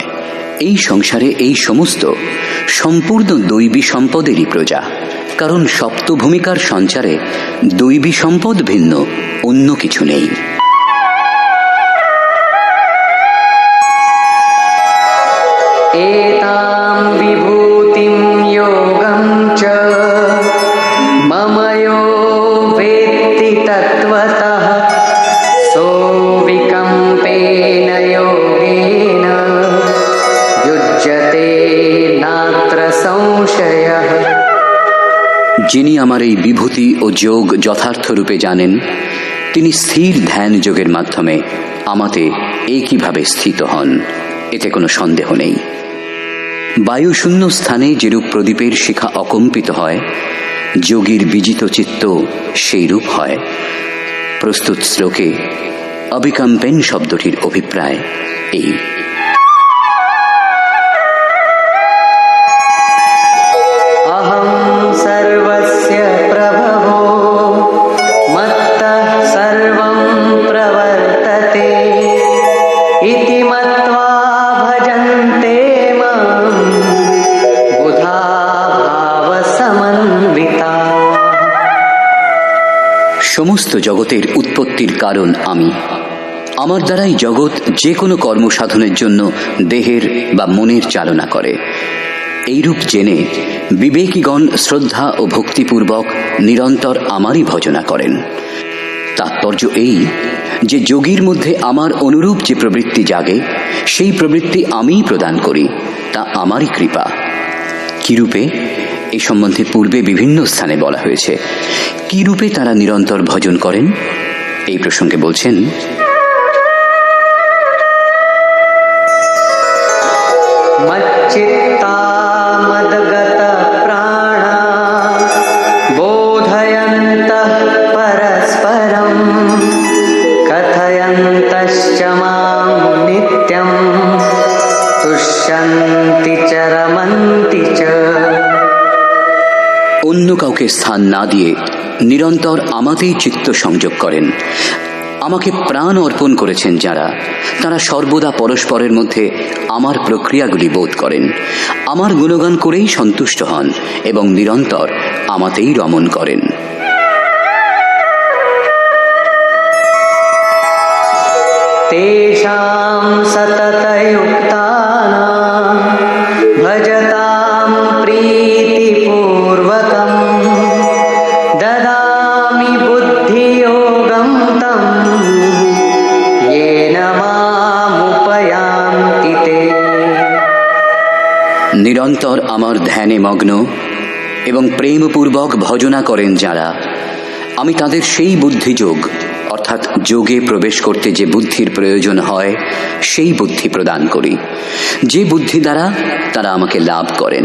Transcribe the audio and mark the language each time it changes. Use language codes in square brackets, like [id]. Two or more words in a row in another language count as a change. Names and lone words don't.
[bn] এই সংসারে এই সমস্ত সম্পূর্ণ দৈবী সম্পদেরই প্রজা, কারণ সপ্ত ভূমিকার সঞ্চারে দৈবী সম্পদ ভিন্ন অন্য কিছু নেই। [sa] एतां विभूतिं योगं च मम यो वेत्ति तत्त्वतः सोऽविकम्पेन योगेन युज्यते नात्र संशयः। [bn] যিনি আমার এই বিভূতি ও যোগ যথার্থ রূপে জানেন, তিনি স্থির ধ্যান যোগের মাধ্যমে আমাতে একইভাবে স্থিত হন, এতে কোনো সন্দেহ নেই। বায়ুশূন্য স্থানে যেরূপ প্রদীপের শিখা অকম্পিত হয়, যোগীর বিজিত চিত্ত সেই রূপ হয়। প্রস্তুত শ্লোকে অবিকম্পেন শব্দটির অভিপ্রায় এই। [sa] अहं सर्वस्य प्रभवो मत्तः सर्वं प्रवर्तते इति मत्वा भजन्ते मां बुधा भावसमन्विता। [bn] সমস্ত জগতের উৎপত্তির কারণ আমি। আমার দ্বারাই জগৎ যে কোনো কর্ম সাধনের জন্য দেহের বা মনের চালনা করে। এইরূপ জেনে বিবেকীগণ শ্রদ্ধা ও ভক্তিপূর্বক নিরন্তর আমারই ভজনা করেন। তাৎপর্য এই যে যোগীর মধ্যে আমার অনুরূপ যে প্রবৃত্তি জাগে, সেই প্রবৃত্তি আমিই প্রদান করি, তা আমারই কৃপা। কিরূপে এই সম্বন্ধে পূর্বে বিভিন্ন স্থানে বলা হয়েছে। কিরূপে তারা নিরন্তর ভজন করেন এই প্রসঙ্গে বলছেন, [sa] मच्चित्ता मद्गत प्राणा बोधयन्तः परस्परं कथयन्तश्च मां नित्यं তুষ্যন্তি চ রমন্তি চ। [bn] অন্য কাউকে স্থান না দিয়ে নিরন্তর আমাতেই চিত্ত সংযোগ করেন। আমাকে প্রাণ অর্পণ করেছেন যারা, তারা সর্বদা পরস্পরের মধ্যে আমার প্রক্রিয়াগুলি বোধ করেন, আমার গুণগান করেই সন্তুষ্ট হন এবং নিরন্তর আমাতেই রমণ করেন। [sa] তেষাং সততযুক্তানাং ভজতাং প্রীতিপূর্বকং দদামি বুদ্ধিযোগং তং येन मामुपयान्ति ते। [bn] নিরন্তর আমার ধ্যানে মগ্ন এবং প্রেমপূর্বক ভজনা করেন যারা, আমি তাদের সেই বুদ্ধিযোগ অর্থাৎ যোগে প্রবেশ করতে যে বুদ্ধির প্রয়োজন হয় সেই বুদ্ধি প্রদান করি, যে বুদ্ধি দ্বারা তারা আমাকে লাভ করেন।